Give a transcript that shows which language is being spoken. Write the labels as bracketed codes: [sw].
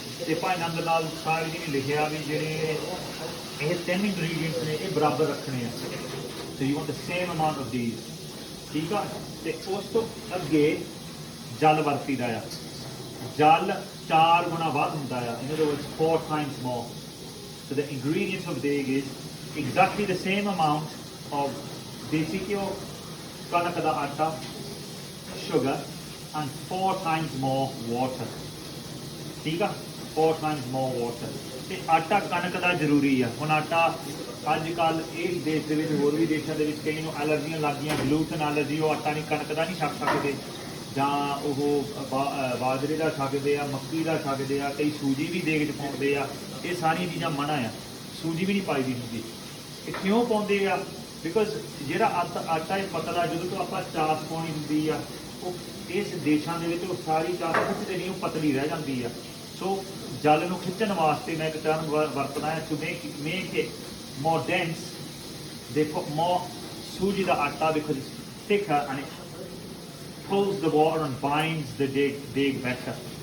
[pa] ਤੇ ਭਾਈ ਨੰਦ ਲਾਲ ਸਾਹਿਬ ਜੀ ਨੇ ਲਿਖਿਆ ਵੀ ਜਿਹੜੇ ਇਹ 3 ਇੰਗਰੀਡੀਐਂਟਸ ਨੇ ਇਹ ਬਰਾਬਰ ਰੱਖਣੇ ਆ। [en] so you want the same amount of these, [pa] ਠੀਕ ਆ। ਤੇ ਉਸ ਤੋਂ ਅੱਗੇ ਜਲ ਵਰਤੀਦਾ ਆ। ਜਲ 4 ਗੁਣਾ ਵੱਧ ਹੁੰਦਾ ਆ, [en] In other words 4 times more. So the ingredients of deg is exactly the same amount of desi ghyo, [pa] kanak da atta, [en] sugar and 4 times more water. [pa] ਠੀਕ ਆ, [en] 4 times more water. [pa] ਤੇ ਆਟਾ ਕਣਕ ਦਾ ਜ਼ਰੂਰੀ ਆ। ਹੁਣ ਆਟਾ ਅੱਜ ਕੱਲ੍ਹ ਇਸ ਦੇਸ਼ ਦੇ ਵਿੱਚ, ਹੋਰ ਵੀ ਦੇਸ਼ਾਂ ਦੇ ਵਿੱਚ ਕਈ ਨੂੰ ਐਲਰਜੀਆਂ ਲੱਗ ਗਈਆਂ, ਗਲੂਟਨ ਐਲਰਜੀ, ਉਹ ਆਟਾ ਨਹੀਂ ਕਣਕ ਦਾ ਨਹੀਂ ਛਕ ਸਕਦੇ, ਜਾਂ ਉਹ ਬਾਜਰੇ ਦਾ ਛਕਦੇ ਆ, ਮੱਕੀ ਦਾ ਛਕਦੇ ਆ, ਕਈ ਸੂਜੀ ਵੀ ਦੇਗ 'ਚ ਪਾਉਂਦੇ ਆ। ਇਹ ਸਾਰੀਆਂ ਚੀਜ਼ਾਂ ਮਨ੍ਹਾ ਆ, ਸੂਜੀ ਵੀ ਨਹੀਂ ਪਾਈ ਦੀ ਹੁੰਦੀ। ਇਹ ਕਿਉਂ ਪਾਉਂਦੇ ਆ? ਬਿਕੋਜ਼ ਜਿਹੜਾ ਆਟਾ ਇਹ ਪਤਲਾ, ਜਦੋਂ ਤੋਂ ਆਪਾਂ ਚਾਸ ਪਾਉਣੀ ਹੁੰਦੀ ਆ, ਉਹ ਇਸ ਦੇਸ਼ਾਂ ਦੇ ਵਿੱਚ ਉਹ ਸਾਰੀ ਚਾਸ ਖਿੱਚਦੇ ਨਹੀਂ, ਉਹ ਪਤਲੀ ਰਹਿ ਜਾਂਦੀ ਆ। ਸੋ ਜਲ ਨੂੰ ਖਿੱਚਣ ਵਾਸਤੇ ਮੈਂ ਇੱਕ ਟਰਮ ਵਰਤਣਾ ਹੈ, [en] To make it more dense. [pa] ਦੇਖੋ ਮੋਰ ਸੂਜੀ ਦਾ ਆਟਾ [en] Because thicker and it pulls the water and binds the deg better.